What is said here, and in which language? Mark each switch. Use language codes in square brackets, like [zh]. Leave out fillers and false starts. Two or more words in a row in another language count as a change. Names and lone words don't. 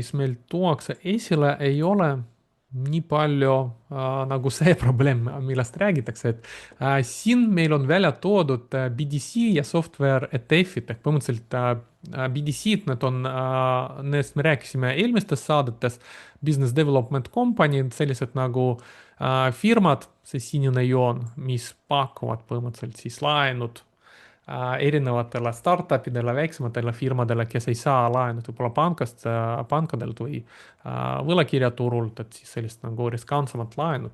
[et] mis meil tuuakse esile, ei ole nii palju nagu see probleem, millest räägitakse, et siin meil on välja toodud BDC ja software ETF-id, ehk põhimõtteliselt BDC-d, need on, nendest me rääkisime eelmistes saadetes, [en] business development company, [et] sellised nagu firmad, see sinine joon, mis pakuvad põhimõtteliselt siis laenud erinevatele startupidele, väiksematele firmadele, kes ei saa laenu võib-olla pankadelt või võlakirjaturult, et siis sellist nagu riskantsemat laenud.